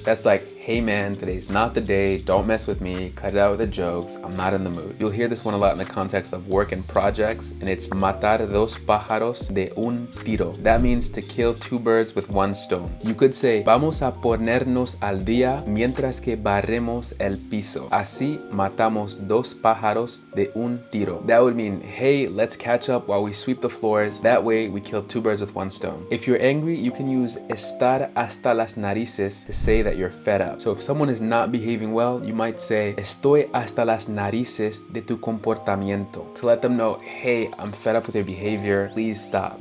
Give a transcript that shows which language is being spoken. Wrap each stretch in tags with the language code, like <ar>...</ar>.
<en>That's like, hey man, today's not the day, don't mess with me, cut it out with the jokes, I'm not in the mood. You'll hear this one a lot in the context of work and projects, and it's</en> <es>matar dos pájaros de un tiro.</es> <en>That means to kill two birds with one stone. You could say,</en> <es>vamos a ponernos al día mientras que barremos el piso. Así matamos dos pájaros de un tiro.</es> <en>That would mean, hey, let's catch up while we sweep the floors. That way we kill two birds with one stone. If you're angry, you can use</en> <es>estar hasta las narices</es> <en>to say that you're fed up. have. So if someone is not behaving well, you might say,</en> <es>estoy hasta las narices de tu comportamiento,</es> <en>to let them know, hey, I'm fed up with your behavior, please stop.</en>